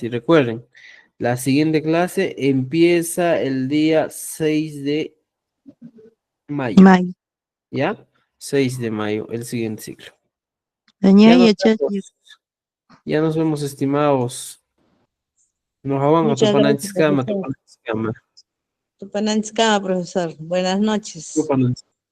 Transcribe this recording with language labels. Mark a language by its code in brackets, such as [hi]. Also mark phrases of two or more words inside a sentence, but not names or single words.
[es] Y recuerden, la siguiente clase empieza el día 6 de mayo, May. ¿ya? 6 de mayo, el siguiente ciclo. Dañé, Ya nos muchacho. vemos, ya nos vemos, estimados. Nos vamos a Muchas gracias, [qu] Tupananchikama, [es] profesor. [qu] Tupananchikama, Tupanantzkama, profesor. [es] Buenas noches. [qu] Tupananchikama.